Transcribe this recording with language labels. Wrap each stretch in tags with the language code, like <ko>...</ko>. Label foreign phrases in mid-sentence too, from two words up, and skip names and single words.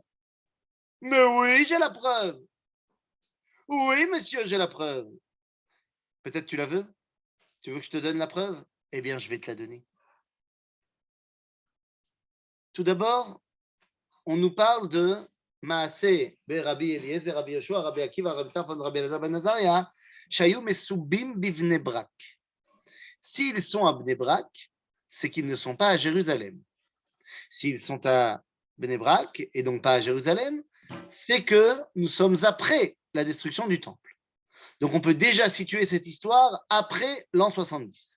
<fr>Mais oui, j'ai la preuve. Oui, monsieur, j'ai la preuve. Peut-être tu la veux? Tu veux que je te donne la preuve? Eh bien, je vais te la donner. Tout d'abord, on nous parle de Maaseh Rabbi Eliezer, Rabbi Yoshua, Rabbi Akiva, Rabbi Tarfon, Rabbi Elazar ben Azaria,</fr> <he>שהיו מסובים בבני ברק.</he> <fr>S'ils sont à Bnei Brak, c'est qu'ils ne sont pas à Jérusalem. S'ils sont à Bnei Brak et donc pas à Jérusalem, c'est que nous sommes après la destruction du temple. Donc on peut déjà situer cette histoire après l'an 70.</fr>